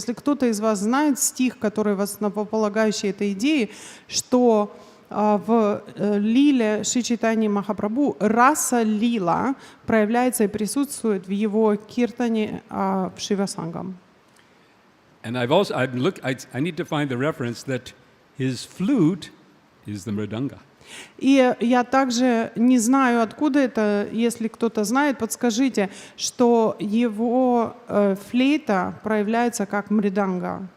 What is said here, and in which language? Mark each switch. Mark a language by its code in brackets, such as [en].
[ru] Если кто-то из вас знает стих, который основополагающий этой идеи, что в лиле Шри Чайтаньи Махапрабху раса лила проявляется и присутствует в его киртане в Шривасангам. [en] And I need to find the reference that his flute is the mridanga. [ru] И я также не знаю, откуда это, если кто-то знает, подскажите, что его флейта проявляется как мриданга.